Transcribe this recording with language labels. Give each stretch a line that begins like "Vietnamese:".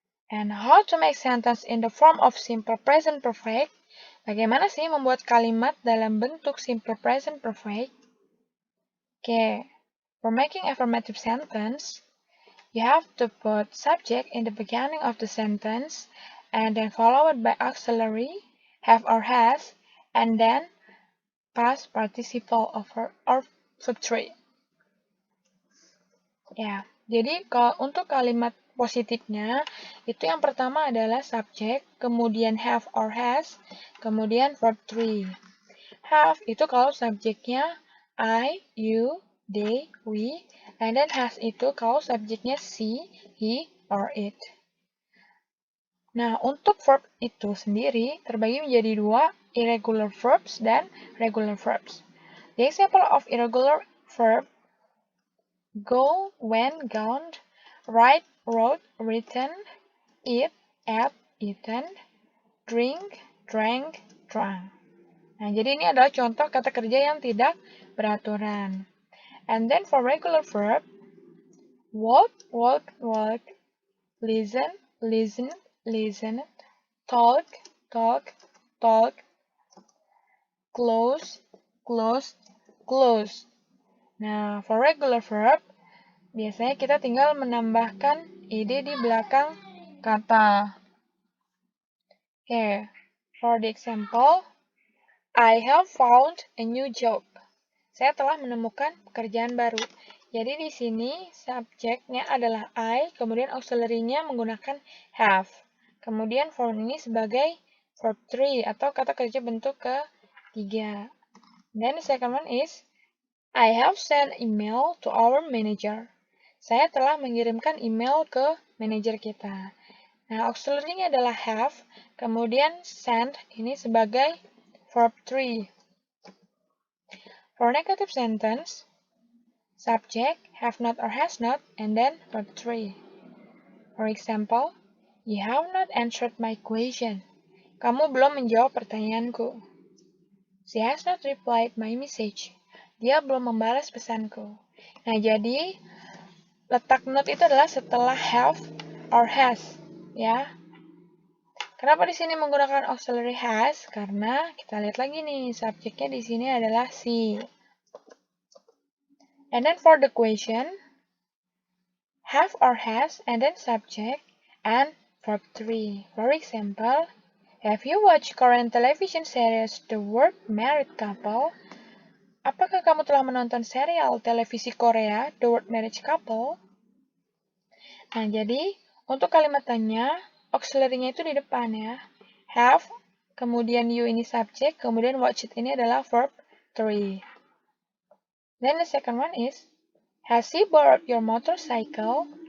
English: And how to make sentence in the form of simple present perfect?
Indonesian: Bagaimana sih membuat kalimat dalam bentuk simple present perfect?
English: Okay, for making affirmative sentence, You have to put subject in the beginning of the sentence and then followed by auxiliary, have or has, and then past participle of verb 3.
Indonesian: Ya, jadi untuk kalimat positifnya, itu yang pertama adalah subject, kemudian have or has, kemudian verb 3. Have itu kalau subjeknya I, you, they, we, and then has itu kalau subjeknya she, he, or it. Nah, untuk verb itu sendiri terbagi menjadi dua, irregular verbs dan regular verbs.
English: The example of irregular verb: go, went, gone, write, wrote, written, eat, ate, eaten, drink, drank, drunk.
Indonesian: Nah, jadi ini adalah contoh kata kerja yang tidak beraturan.
English: And then for regular verb, walk, walk, walk, listen, listen, listen, talk, talk, talk, close, close, close.
Indonesian: Nah,
English: for regular verb,
Indonesian: biasanya kita tinggal menambahkan id di belakang kata.
English: Here, for the example, I have found a new job.
Indonesian: Saya telah menemukan pekerjaan baru. Jadi di sini subjeknya adalah I, kemudian auxiliary-nya menggunakan have. Kemudian found ini sebagai verb 3 atau kata kerja bentuk ketiga.
English: Then the second one is I have sent email to our manager.
Indonesian: Saya telah mengirimkan email ke manajer kita. Nah, auxiliary-nya adalah have, kemudian send ini sebagai verb 3.
English: For negative sentence, subject, have not or has not, and then verb 3. For example, you have not answered my question.
Indonesian: Kamu belum menjawab pertanyaanku.
English: She has not replied my message.
Indonesian: Dia belum membalas pesanku. Nah, jadi letak not itu adalah setelah have or has, ya. Kenapa di sini menggunakan auxiliary has? Karena kita lihat lagi nih, subjeknya di sini adalah she.
English: And then for the question, have or has, and then subject, and verb 3. For example, have you watched Korean television series The Word Married Couple?
Indonesian: Apakah kamu telah menonton serial televisi Korea The Word Marriage Couple? Nah, jadi untuk kalimat tanya, auxiliary-nya itu di depan ya. Have, kemudian you ini subject, kemudian watch it ini adalah verb 3.
English: Then the second one is, has he borrowed your motorcycle?